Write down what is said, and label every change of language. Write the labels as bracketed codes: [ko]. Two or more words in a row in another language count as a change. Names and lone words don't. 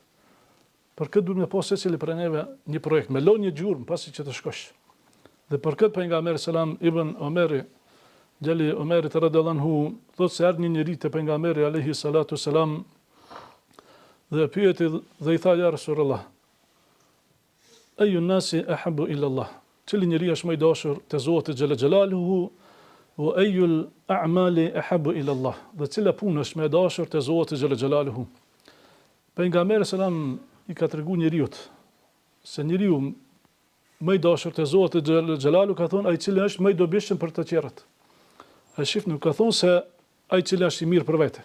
[sq] Për këtë duhet me pas secili për neve një projekt, me lënë një gjurmë pasi që të shkosh. Dhe për këtë pejgamberi selam ibn Omeri, djali Omerit [ar] رضي الله عنه, [sq] thotë se erdhi një njeri te pejgamberi [ar] عليه الصلاة والسلام [sq] dhe pyeti dhe i tha [ar] يا رسول الله أي الناس أحب إلى الله, [sq] cili njeri është më i dashur te Zoti [ar] جل جلاله, وأي الأعمال أحب إلى الله, [sq] dhe cila punë është më e dashur te Zoti [ar] جل جلاله. [sq] Pejgamberi selam i ka treguar njeriu se njeriu më i dashur te Zoti xhelalu ka thonë ai i cili është më i dobishëm për të tjerët. Ai shif nuk ka thonë se ai i cili është i mirë për vete.